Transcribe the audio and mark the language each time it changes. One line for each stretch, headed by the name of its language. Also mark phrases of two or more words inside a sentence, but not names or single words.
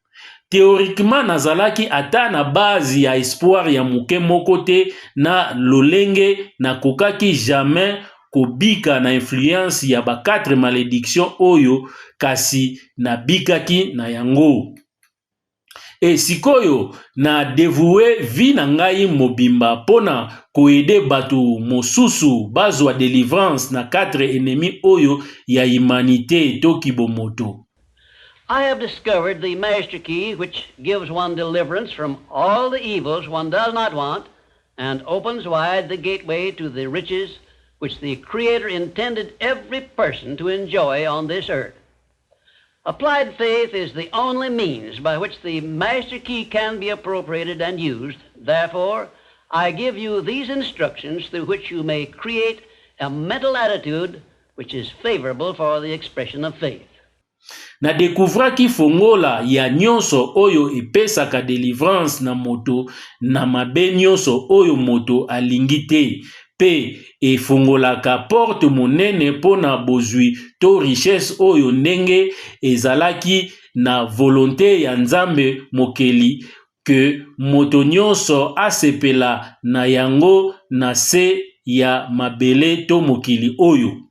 Lingala: Théoriquement nazalaki ata na base ya espoir ya muke moko te na lolenge na kokaki jamais kobika na influence ya ba 4 malédiction oyo kasi na bikaki na yango. E sikoyo na dévoué vi na ngai mobimba pona koede batu mosusu bazwa délivrance na 4 ennemis oyo ya humanité to kibomoto.
English: I have discovered the master key which gives one deliverance from all the evils one does not want and opens wide the gateway to the riches which the Creator intended every person to enjoy on this earth. Applied faith is the only means by which the master key can be appropriated and used. Therefore, I give you these instructions through which you may create a mental attitude which is favorable for the expression of faith.
Lingala: Na découvraki fongola ya nyonso oyo epesaka délivrance na moto na mabe nyonso oyo moto alingi te pe efongolaka porte monene pona bozwi to richesse oyo ndenge ezalaki na volonté ya Nzambe mokeli ke moto nyonso asepela na yango na se ya mabele to mokili oyo.